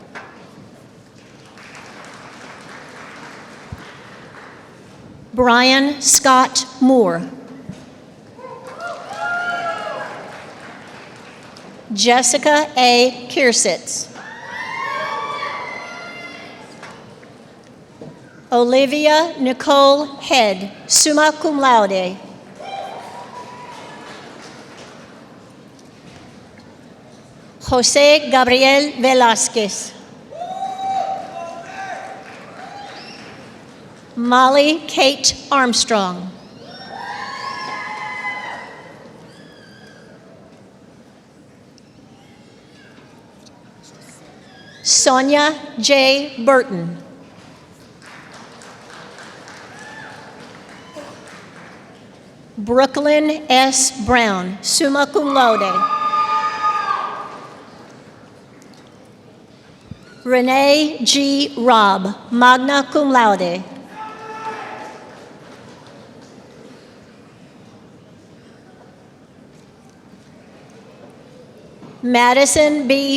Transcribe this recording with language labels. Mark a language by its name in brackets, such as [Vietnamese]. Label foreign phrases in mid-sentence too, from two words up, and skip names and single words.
[English] Brian Scott Moore. Jessica A. Kiersitz. Olivia Nicole Head, [Latin] summa cum laude. [English] Jose Gabriel Velasquez. Molly Kate Armstrong. Sonia J. Burton. Brooklyn S. Brown, [Latin] summa cum laude. Renee G. Robb, magna cum laude. Madison B.